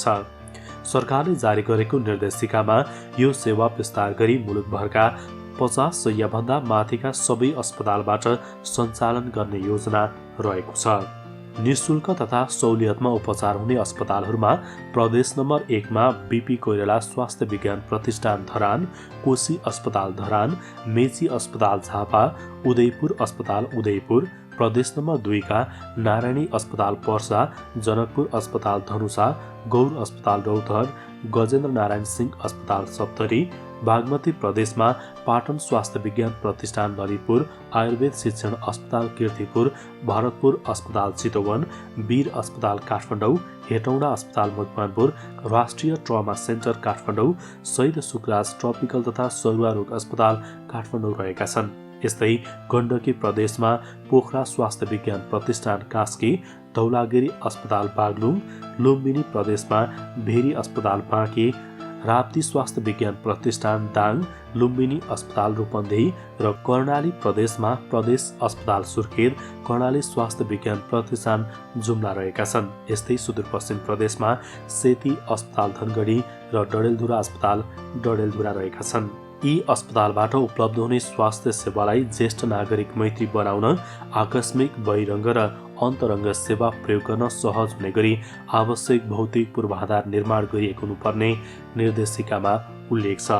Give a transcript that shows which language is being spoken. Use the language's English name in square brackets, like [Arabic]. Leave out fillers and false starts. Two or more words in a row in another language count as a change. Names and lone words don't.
[Nepali] सरकारले जारी गरेको निर्देशिकामा यो सेवा विस्तार गरी मुलुकभरका 50 शय्याभन्दा माथिका सबै अस्पतालबाट सञ्चालन गर्ने योजना रहेको छ। निःशुल्क तथा सहुलियतमा उपचार हुने अस्पतालहरूमा प्रदेश नम्बर 1 मा बीपी कोइराला स्वास्थ्य विज्ञान प्रतिष्ठान धरान, कोशी अस्पताल धरान, मेची अस्पताल झापा, उदयपुर अस्पताल उदयपुर, प्रदेश नम्बर 2 का नारायणी अस्पताल पर्सा, जनकपुर अस्पताल धनुषा, गौर अस्पताल रौतहट, गजेन्द्र नारायण सिंह अस्पताल सप्तरी, बागमती प्रदेशमा पाटन स्वास्थ्य विज्ञान प्रतिष्ठान ललितपुर, आयुर्वेद शिक्षण अस्पताल कीर्तिपुर, भरतपुर अस्पताल चितवन, वीर अस्पताल काठमाडौँ, हेटौँडा अस्पताल मकवानपुर, राष्ट्रिय ट्रमा सेन्टर काठमाडौँ, शहीद सुकराज ट्रपिकल तथा सरुवा रोग अस्पताल काठमाडौँ रहेका छन्। यस्तै गण्डकी प्रदेशमा पोखरा स्वास्थ्य विज्ञान प्रतिष्ठान कास्की, धौलागिरी अस्पताल बागलुङ, लुम्बिनी प्रदेशमा भेरी अस्पताल बाँके, राप्ती स्वास्थ्य विज्ञान प्रतिष्ठान दाङ, लुम्बिनी अस्पताल रूपन्देही र कर्णाली प्रदेशमा प्रदेश अस्पताल सुर्खेत, कर्णाली स्वास्थ्य विज्ञान प्रतिष्ठान जुम्ला रहेका छन्। यस्तै सुदूरपश्चिम प्रदेशमा सेती अस्पताल धनगढी र डडेलधुरा अस्पताल डडेलधुरा रहेका छन्। यी अस्पतालबाट उपलब्ध हुने स्वास्थ्य सेवालाई ज्येष्ठ नागरिक मैत्री बनाउन आकस्मिक बहिरङ्ग र अन्तरङ्ग सेवा प्रयोग गर्न सहज हुने गरी आवश्यक भौतिक पूर्वाधार निर्माण गरिएको हुनुपर्ने निर्देशिकामा उल्लेख छ।